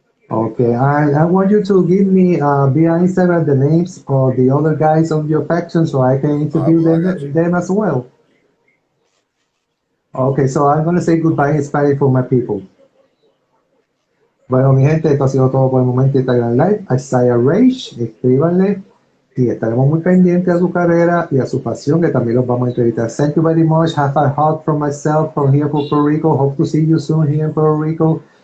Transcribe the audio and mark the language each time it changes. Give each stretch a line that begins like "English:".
English: Okay, I want you to give me via Instagram the names of the other guys of your faction so I can I interview will. I got you. them as well. Okay, so I'm going to say goodbye in Spanish for my people.
Spanish: Bueno, mi gente, esto ha sido todo por el momento de Instagram Live. A Isaiah Rage, escríbanle y estaremos muy pendientes a su carrera y a su pasión, que también los vamos a entrevistar.
English: Thank you very much. Have a hug from myself from here from Puerto Rico. Hope to see you soon here in Puerto Rico.